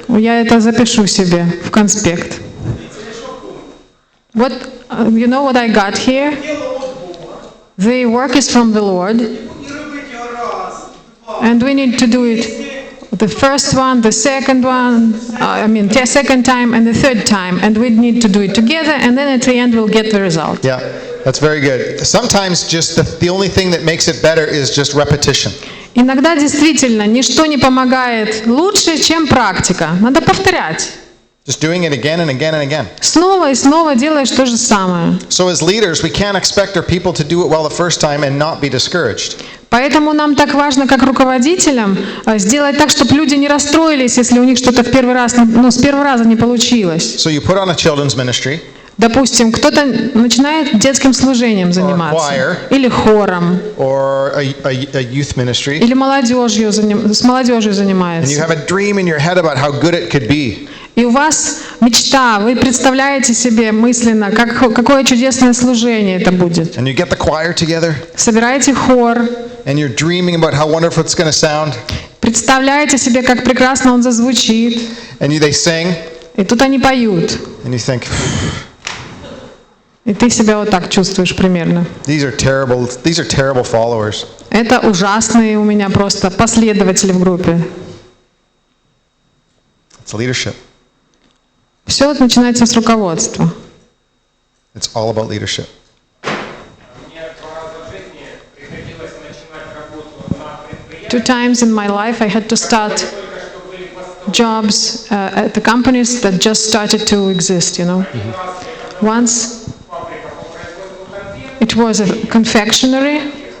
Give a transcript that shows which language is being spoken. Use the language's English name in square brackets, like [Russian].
[Russian] Я это запишу себе в конспект. Вот [English] You know what I got here? The work is from the Lord, and we need to do it the first one, the second one, the second time and the third time, and we need to do it together, and then at the end we'll get the result. Yeah, that's very good. Sometimes just the only thing that makes it better is just repetition. [Russian] Иногда действительно ничто не помогает лучше, чем практика. Надо повторять. [English] Just doing it again and again and again. [Russian] Снова и снова делаешь то же самое. [English] So as leaders, we can't expect our people to do it well the first time and not be discouraged. [Russian] Поэтому нам так важно, как руководителям, сделать так, чтобы люди не расстроились, если у них что-то с первого раза не получилось. [English] So you put on a children's ministry. [Russian] Допустим, кто-то начинает детским служением заниматься, [English] choir, [Russian] или хором, [English] or a youth ministry. [Russian] или с молодежью [English] And [Russian] занимается. [English] you have a dream in your head about how good it could be. [Russian] И у вас мечта, вы представляете себе мысленно, какое чудесное служение это будет. [English] And you get the choir together. [Russian] Собираете хор, [English] And you're dreaming about how wonderful it's going to sound. [Russian] представляете себе, как прекрасно он зазвучит. [English] And they sing. [Russian] И тут они поют. [English] And you think, [Russian] И ты себя вот так чувствуешь примерно. [English] these are terrible followers. [Russian] Это ужасные у меня просто последователи в группе. [English] It's leadership. [Russian] Все начинается с руководства. [English] It's all about leadership. Two times in my life I had to start jobs at the companies that just started to exist, Once it was a confectionery.